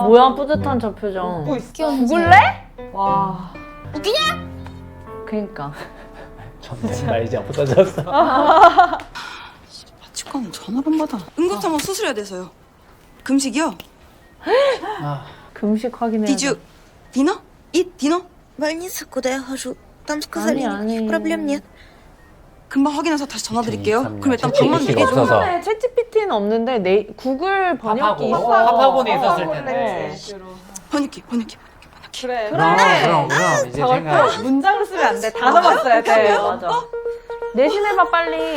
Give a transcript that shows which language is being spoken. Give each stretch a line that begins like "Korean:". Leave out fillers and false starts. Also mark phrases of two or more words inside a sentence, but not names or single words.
Korean: 뭐야 뿌듯한 저 표정. 죽을래? 와. 그니까. 나 이제 없어졌어. 치과는 전화를 안 받아. 응급상황 수술해야 돼서요. 금식이요? 금식 확인해.
English: Did you dinner? Eat dinner?
Russian: больница, куда я хожу. Там
Korean: 아니,
Russian: сказали,
Korean: 아니.
Russian: никаких проблем нет.
Korean: 금방 확인해서 다시 전화 드릴게요. 2023년 그럼 일단 밥만 챗GPT 가 드리고. 없어서. 네, 챗GPT는 없는데 구글 번역기 있어. 팝하곤에 있었을 텐데. 네. 번역기. 그래. 그럼 이제 저걸 생각. 또 문장을 쓰면 안 돼. 단어만 써야 돼. 맞아. 내신해봐 빨리.